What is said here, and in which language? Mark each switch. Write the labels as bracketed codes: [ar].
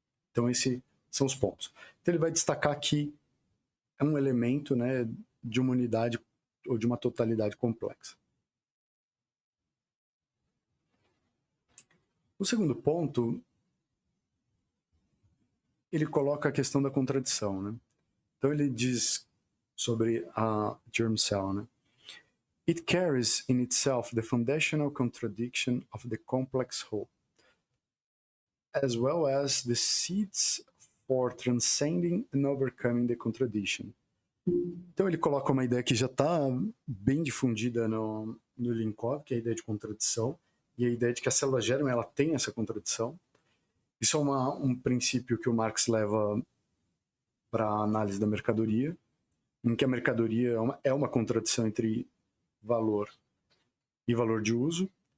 [pt] Então, esses são os pontos. Então, ele vai destacar que é um elemento, né, de uma unidade ou de uma totalidade complexa. O segundo ponto, ele coloca a questão da contradição, né? Então ele diz sobre a germ cell, né? [en] It carries in itself the foundational contradiction of the complex whole, as well as the seeds for transcending and overcoming the contradiction. [pt] Então ele coloca uma ideia que já está bem difundida no Illinkov, que é a ideia de contradição, e a ideia de que a célula germe ela tem essa contradição. Isso é um princípio que o Marx leva para a análise da mercadoria, em que a mercadoria é uma contradição entre valor e valor de uso.